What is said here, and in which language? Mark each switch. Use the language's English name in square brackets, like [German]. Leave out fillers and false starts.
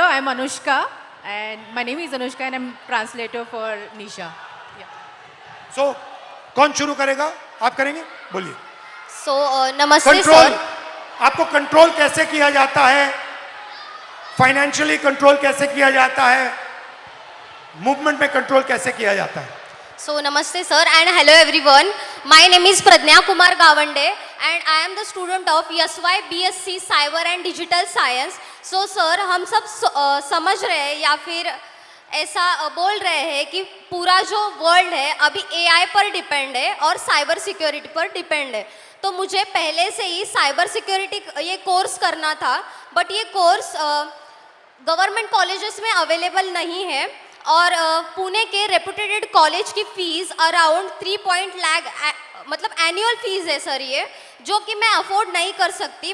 [English] I'm Anushka, and my name is Anushka, and I'm translator for Nisha. Yeah. [Hindi] So, कौन शुरू करेगा? आप करेंगे? बोलिए। So, नमस्ते कंट्रोल, सर। आपको कंट्रोल कैसे किया जाता है? फाइनेंशियली कंट्रोल कैसे किया जाता है? मूवमेंट में कंट्रोल कैसे किया जाता है? [English] So, namaste sir and hello everyone. My name is Pradnya Kumar Gawande and I am the student of YSY BSc Cyber and Digital Science. [Hindi] So sir, हम सब समझ रहे हैं या फिर ऐसा बोल रहे हैं कि पूरा जो वर्ल्ड है अभी AI पर डिपेंड है और साइबर सिक्योरिटी पर डिपेंड है। तो मुझे पहले से ही साइबर सिक्योरिटी ये कोर्स करना था, बट ये कोर्स गवर्नमेंट कॉलेजेस में अवेलेबल नहीं है और पुणे के रेपुटेड कॉलेज की फ़ीस अराउंड 3 लाख मतलब एनुअल फ़ीस है सर ये, जो कि मैं अफोर्ड नहीं कर सकती।